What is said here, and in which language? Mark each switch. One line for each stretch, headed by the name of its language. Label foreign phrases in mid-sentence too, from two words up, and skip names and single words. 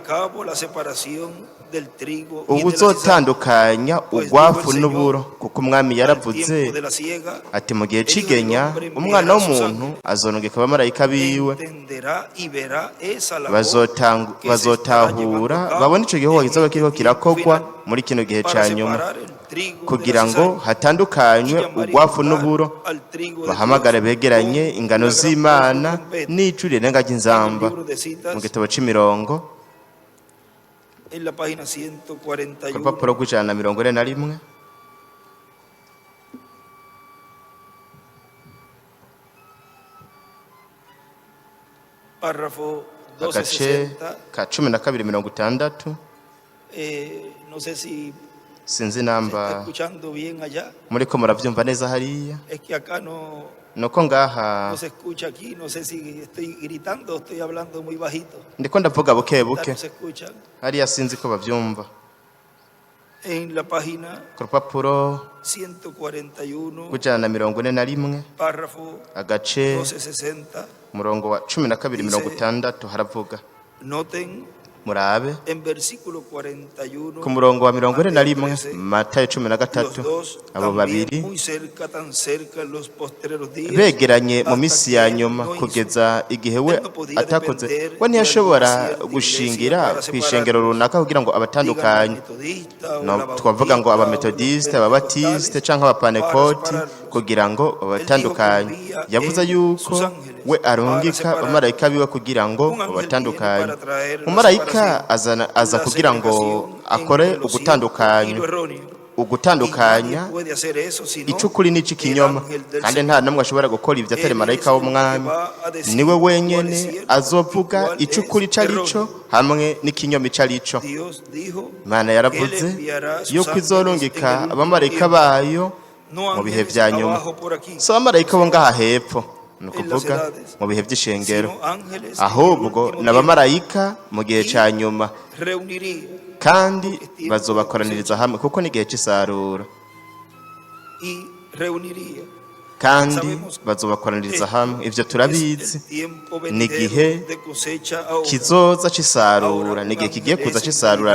Rundi: ubu uzotandukanya ugwafu n'uburo, kuko umwami yaravuze ati mu gihe c'igenya umwana w'umuntu azonongeka abamarayika biwe, bazotahura babone ico gihugu kizoba kiriko kirakogwa muri kino gihe ca nyuma, kugira ngo hatandukanywe ugwafu n'uburo, bahamagare begeranye ingano z'Imana n'ijwi rirenga ry'inzamba. Mu gitabo c'imirongo
Spanish: en la página
Rundi: ku 141, rupapuro rw'ijana na mirongo ine na rimwe
Spanish: párrafo
Rundi: agace 1260. ka 1260.
Spanish: No sé si
Rundi: Sinzi
Spanish: se está
Rundi: namba
Spanish: escuchando bien allá.
Rundi: muriko muravyumva neza hariya.
Spanish: Es que acá no
Rundi: Nuko ngaha
Spanish: se escucha aquí. No sé si estoy gritando o estoy hablando muy bajito.
Rundi: ndiko ndavuga buke
Spanish: Ya
Rundi: buke
Spanish: no se escucha.
Rundi: hariya sinzi ko bavyumva.
Spanish: En la página
Rundi: Ku rupapuro 141, rw'ijana na mirongo ine na rimwe
Spanish: párrafo
Rundi: agace 1260, umurongo wa 1260 haravuga,
Spanish: noten
Rundi: murabe
Spanish: en versículo 41,
Rundi: ku murongo wa mirongo ine na rimwe Mateo 13, Matayo
Spanish: los 13, dos
Rundi: abo
Spanish: también
Rundi: babiri
Spanish: muy cerca, tan cerca en los postreros días,
Rundi: begeranye mu
Spanish: hasta
Rundi: misi
Spanish: que
Rundi: ya
Spanish: él
Rundi: nyuma
Spanish: no hizo.
Rundi: kugeza igihe we
Spanish: Él no podía
Rundi: atakoze,
Spanish: depender
Rundi: we
Spanish: de
Rundi: ntiyashobora
Spanish: alguna cierta
Rundi: gushingira
Spanish: iglesia para
Rundi: ku ishengero
Spanish: separarlos.
Rundi: runaka kugira ngo
Spanish: Digan la
Rundi: abatandukanye.
Spanish: metodista o No, la
Rundi: twavuga ngo
Spanish: bautista o
Rundi: abametodiste,
Spanish: los
Rundi: ababatiste
Spanish: pentecostales
Rundi: cyangwa abapanekoti
Spanish: para separarlos.
Rundi: kugira ngo babatandukanye.
Spanish: Él dijo que
Rundi: Yavuze
Spanish: envía
Rundi: yuko
Spanish: sus ángeles
Rundi: we
Spanish: para
Rundi: arungika
Spanish: separarlos.
Rundi: abamarayika biwe kugira ngo
Spanish: Un ángel viene
Rundi: babatandukanye.
Spanish: para traer la
Rundi: Umumarayika
Spanish: separación,
Rundi: aza
Spanish: la
Rundi: kugira ngo
Spanish: segregación
Rundi: akore
Spanish: entre lo cierto y
Rundi: ugutandukanya,
Spanish: lo erróneo. Y
Rundi: ugutandukanya
Spanish: nadie puede hacer eso sino
Rundi: icukuri n'icikinyoma,
Spanish: el ángel del
Rundi: kandi
Spanish: Señor.
Rundi: nta namwe ashobora gukora ibyo atari
Spanish: Él
Rundi: marayika
Spanish: es el
Rundi: w'umwami.
Spanish: que va a decir
Rundi: Niwe
Spanish: cuál es
Rundi: wenyene
Spanish: cierto
Rundi: azovuga
Spanish: y cuál
Rundi: icukuri
Spanish: es
Rundi: icarico
Spanish: erróneo.
Rundi: hamwe n'ikinyoma icarico.
Spanish: Dios dijo
Rundi: Imana
Spanish: que Él
Rundi: yaravuze
Spanish: enviará sus
Rundi: yuko
Spanish: ángeles
Rundi: izorungika
Spanish: en el último
Rundi: abamarayika
Spanish: tiempo.
Rundi: bayo
Spanish: No
Rundi: mu bihe
Spanish: ángeles
Rundi: vya nyuma.
Spanish: abajo por aquí,
Rundi: Si abamarayika bo ngaha hepfo, ni
Spanish: en las
Rundi: ukuvuga
Spanish: edades,
Rundi: mu bihe by'ishengero,
Spanish: sino ángeles en el
Rundi: ahubwo
Spanish: último
Rundi: ni abamarayika mu gihe
Spanish: Y
Rundi: cya nyuma,
Spanish: tiempo. Reuniría
Rundi: kandi bazobakoraniriza hamwe kuko n'igihe cy'isarura,
Spanish: y reuniría.
Rundi: kandi bazobakoraniriza hamwe. Ibyo turabizi, ni igihe kizoza cy'isarura, ni igihe kigiye kuza cy'isarura.